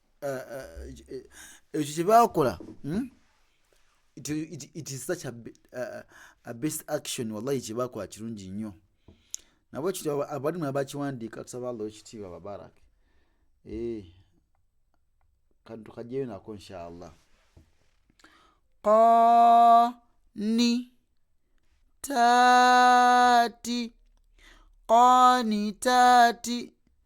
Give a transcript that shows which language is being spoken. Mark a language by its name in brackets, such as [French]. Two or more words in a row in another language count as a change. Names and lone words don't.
[Ganda] Ekyo kye baakola, [English] it is such a best action. [Ganda] Wallahi kye baakola kirungi nnyo. Nabwe kityo abalimu abakiwandiika tusaba Allah ekitiibwa babaraka. Kantu tukajjeyo nako inshallah. [Arabic] قانتات قانتات